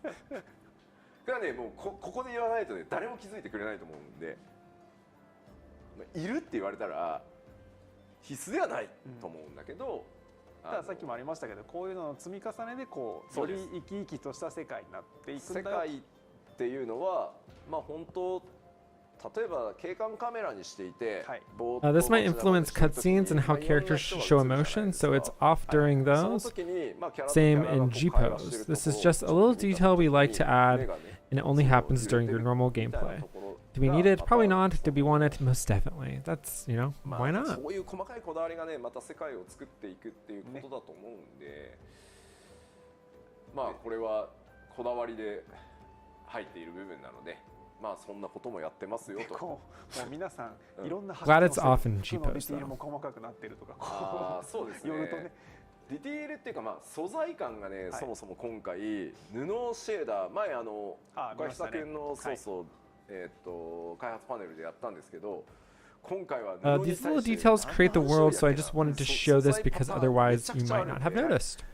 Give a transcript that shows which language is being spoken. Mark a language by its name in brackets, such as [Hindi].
[Japanese] これはねもうここで言わないとね誰も気づいてくれないと思うんで、いるって言われたら必須ではないと思うんだけど、たださっきもありましたけど、こういうのの積み重ねでこうより生き生きとした世界になっていくんだよ。世界っていうのはまあ本当例えば景観カメラにしていて、 [English] This might influence cutscenes and how characters show emotion, so it's off during those. Same in G pose. This is just a little detail we like to add, and it only happens during your normal gameplay. Do we need it? Probably not. Do we want it? Most definitely. That's, you know, why not? [Japanese] そういう細かいこだわりがねまた世界を作っていくっていうことだと思うんで、まあこれはこだわりで入っている部分なので。まあそんなこともやってますよと。もう皆さんいろんな [English] Glad it's off in G [Japanese] ディ [English] pose [Japanese] テール [English] though. [Japanese] も細かくなってるとか。ああそうですね。寄るとね。ディテールっていうかまあ素材感がね、そもそも今回布シェーダー前岡下君のそうそう開発パネルでやったんですけど。 [English] These little details create the world, so I just wanted to show this because otherwise you might not have noticed.